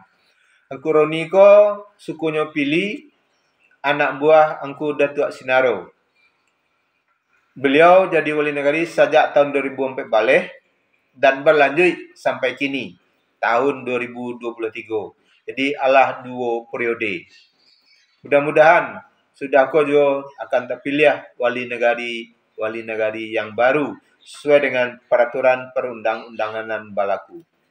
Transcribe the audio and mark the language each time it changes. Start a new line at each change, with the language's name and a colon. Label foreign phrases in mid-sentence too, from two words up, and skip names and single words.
Minangkabau: Angku Roni ko sukunya Pili, anak buah Angku Datuk Sinaro.
Indonesian: Beliau jadi wali nagari sejak tahun 2004 balik dan berlanjut sampai kini tahun 2023.
Minangkabau: Jadi alah 2 periode.
Indonesian: Mudah-mudahan sudah kau juga akan terpilih wali nagari yang baru sesuai dengan peraturan perundang-undangan berlaku.